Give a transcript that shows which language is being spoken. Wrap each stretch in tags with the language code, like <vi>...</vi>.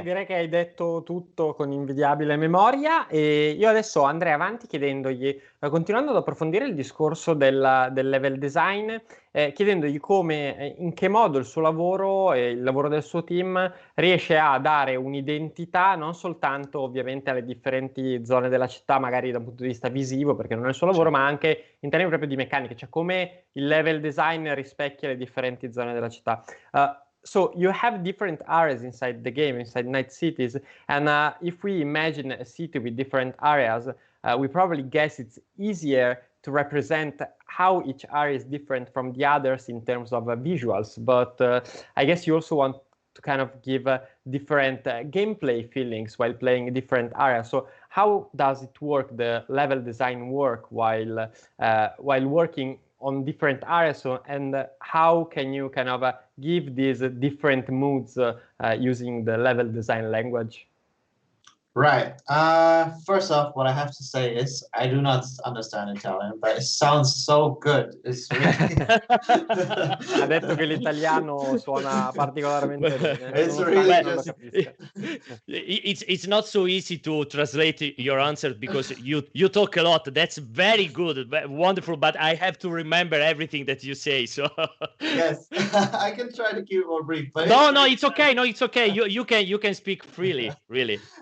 <it>direi che hai detto tutto con invidiabile memoria e io adesso andrei avanti chiedendogli, continuando ad approfondire il discorso del level design, chiedendogli come, in che modo il suo lavoro e il lavoro del suo team riesce a dare un'identità non soltanto ovviamente alle differenti zone della città, magari da un punto di vista visivo, perché non è il suo lavoro, ma anche in termini proprio di meccanica, cioè come il level design rispecchia le differenti zone della città.</it> <en>So you have different areas inside the game, inside Night Cities, and if we imagine a city with different areas, we probably guess it's easier to represent how each area is different from the others in terms of visuals. But I guess you also want to kind of give different gameplay feelings while playing different areas. So how does it work, the level design work while working on different areas, and how can you kind of give these different moods using the level design language? Right. First off, what I have to say is I do not understand Italian, but it sounds so good. It's really...</en> <it>Ha detto che l'italiano suona particolarmente bene.</it> <en>It's really just... It's not so easy to translate your answer because you talk a lot. That's very good, wonderful. But I have to remember everything that you say. So yes, I can try to keep it more brief. But no, it's okay. No, it's okay. You can speak freely. Really.</en>